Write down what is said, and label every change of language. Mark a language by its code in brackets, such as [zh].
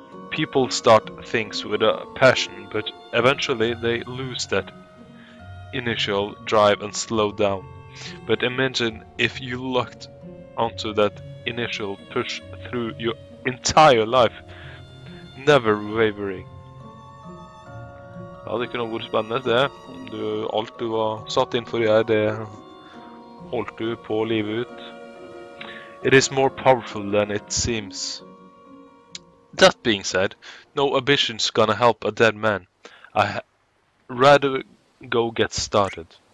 [en] People start things with a passion, but eventually they lose that initial drive and slow down. But imagine if you locked onto that initial push through your entire life, never wavering. [no] Ja, det kunne vært spennende det. Alt du var satt inn for å gjøre, det holdt du på livet ut. [en] It is more powerful than it seems. That being said, no ambition's gonna help a dead man. I'd rather go get started.